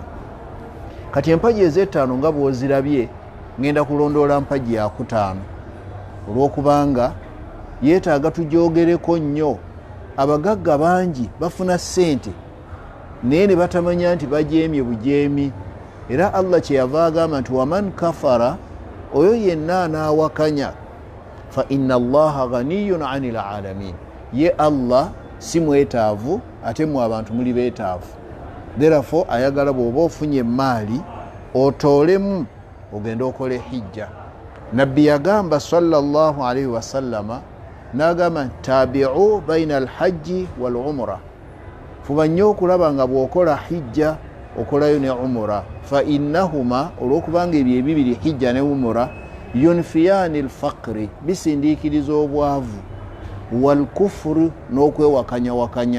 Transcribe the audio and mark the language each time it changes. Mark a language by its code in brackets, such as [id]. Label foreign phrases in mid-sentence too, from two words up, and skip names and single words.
[lg] Kati empagi ez'ettaano nga bw'ozirabye ngenda kulondoola mpagi ya 5 olw'okubanga yeetaaga tugyogereko nnyo. Abagagga bangi bafuna ssente naye ne batamanya nti bajeemye bujeemi, era Allah kyeyava agamba nti [ar] ومن كفر, [lg] oyo yenna anaawakanya [ar] فإن الله غني عن العالمين, [lg] ye Allah si mwetaavu ate mu abantu muli beetaavu. Therefore ayagala bw'oba ofunye emaali otoolemu ogenda okole hijja. Nabbi yagamba [ar] صلى الله عليه وسلم [lg] n'agamba [ar] تابعوا بين الحج والعمرة, [lg] fuba nnyo okulaba nga bw'okola hijja okolayo ne umra, [ar] فإنهما, [lg] olw'okubanga ebyo ebibiri hijja ne umra [ar] ينفيان الفقر, [lg] bisindiikiriza obwavu, [ar] والكفر, [lg] n'okwewakanya.